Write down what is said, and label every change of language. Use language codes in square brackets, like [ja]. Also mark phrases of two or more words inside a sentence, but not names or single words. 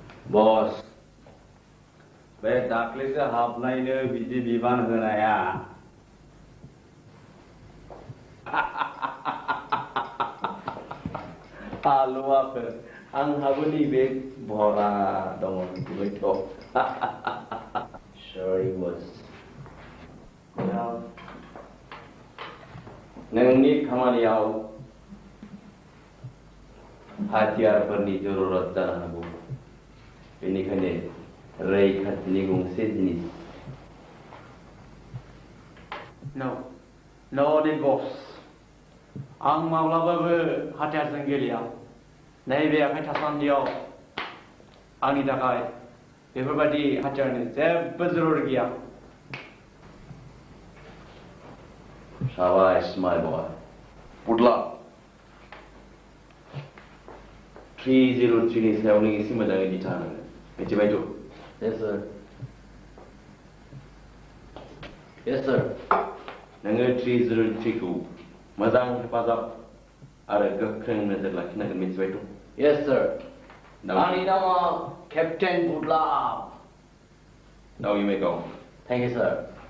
[brx] बस बे दाख्लैसो हाबनायनो बिदि बिबान होनाया हालुवाफोर आंहाबो नैबे भरा दङ मिथिबायथ' [en] Sorry was [brx] नोंनि खामानियाव हाथियारफोरनि जरुरत जानो हागौ बेनिखायनो रैखाथिनि गंसे जिनिस [en] No, boss. [brx] आं माब्लाबाबो हाथियारजों गेलेया नैबे आखाइ थासान्दियाव आंनि थाखाय बेफोरबायदि हाथियारनि जेबो जरुर गैया [en] Shabash, my boy. [brx] Putla. 303 नि सायाव नों एसे मोजाङै दिथा होनांगोन मिथिबायथ' [en] Yes sir. Yes sir. [brx] नोङो 303 खौ मोजां हेफाजाब आरो गोख्रों नोजोर लाखिनांगोन मिथिबायथ' [en] Yes sir. [brx] आंनि नामा Captain Putla. [en] Now you may go. Thank you sir.